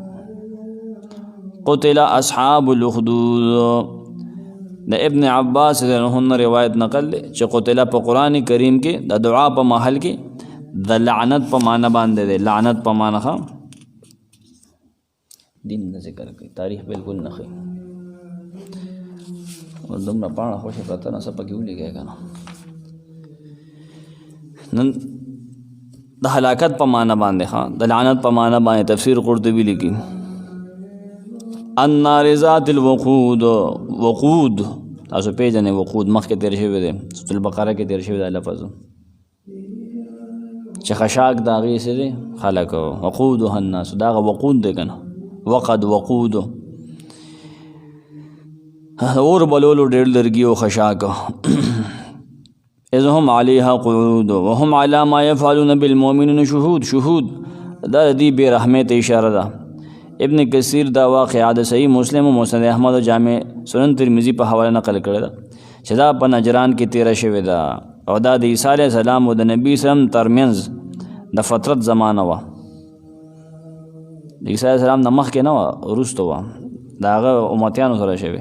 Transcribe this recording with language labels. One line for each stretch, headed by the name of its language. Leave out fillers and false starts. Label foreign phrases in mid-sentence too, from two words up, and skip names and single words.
Arabic: قتل اصحاب الاخدود،
Pashto: د ابن عباس رضی روایت نقل دی چې قتل په قرآن کریم کې د دعا په محل کې د لعنت په معنی باندې دی، لعنت په معنی ښه دین نه ذکر کوي، تاریخ بالکل نه ښیي، اور دومره پاڼه خوشې پرته نه څه پکې ولیکئ که نه. نن د هلاکت په معنی باندې د لعنت په معنی باندې تفسیر قرطبي لیکي،
Arabic: النار ذات الوقود،
Pashto: وقود تاسو پیژنئ وقود مخکې تیر شوی دی، سورة البقره کې تیر شوی دی لفظ چې خشاک د هغې څه دی خلک،
Arabic: وقودها الناس،
Pashto: دا هغه وقود دی که نه، وقد وقود اور بلولو ډېر لرګي او خشاک.
Arabic: اذ هم علیها قعود وهم علی ما یفعلون بالمؤمنین شهود،
Pashto: دا دی بے رحمت اشاره ده. ابن کثیر دا واقعه د صحیح مسلم و مسند احمد و جامع سنن ترمذی په حواله نقل کړی ده چې دا په نجران کې تیره شوې ده، او دا د عیسی علیه السلام او د نبي سلم ترمنځ د فترت زمانه وه، د عیسی علیه السلام نه مخکې نه وه، وروسته وه، د هغه امتیانو سره شوې.